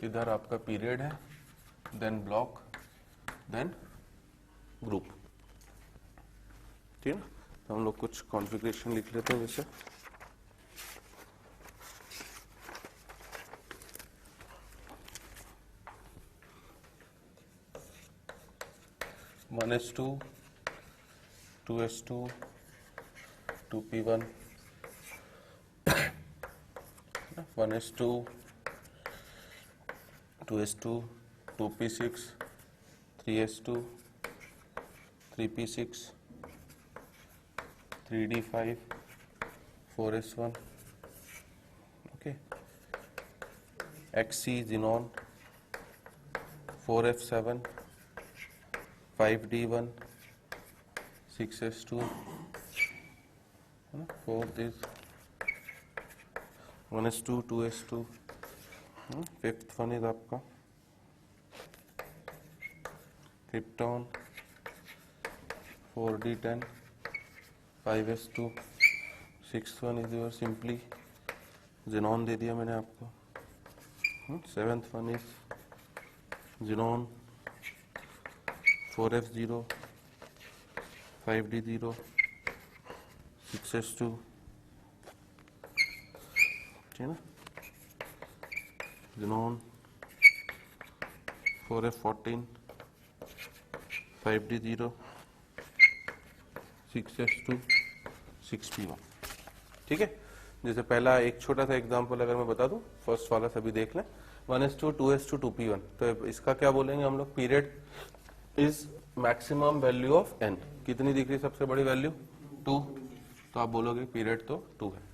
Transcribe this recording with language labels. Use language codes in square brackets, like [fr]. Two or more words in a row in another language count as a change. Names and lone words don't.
[hi] इधर आपका पीरियड है, [en] then block, then group, [hi] ठीक है ना। तो हम लोग कुछ कॉन्फ़िगरेशन लिख लेते हैं। जैसे वन S2, 2S2, 2P1, 1S2, 2S2, 2P6, 3S2, 3P6, 3D5, 4S1, okay, XC xenon, 4F7, 5D1, 6S2, [en] 4th is 1S2, 2S2, 5th one is आपका krypton, 4D10, 5S2, 6th one is your simply xenon [hi] दे दिया मैंने आपको, [en] 7th one is xenon, 4F0, 5D0, 6S2, [hi] ठीक है ना, xenon, 4F14, 5D0, 6S2, 6P1, ठीक है। जैसे पहला एक छोटा सा एग्जांपल अगर मैं बता दूं, फर्स्ट वाला सभी देख लें, 1S2, 2S2, 2P1, तो इसका क्या बोलेंगे हम लोग, [en] period is maximum value of n, [hi] कितनी दिख रही सबसे बड़ी वैल्यू 2, तो आप बोलोगे पीरियड तो 2 है।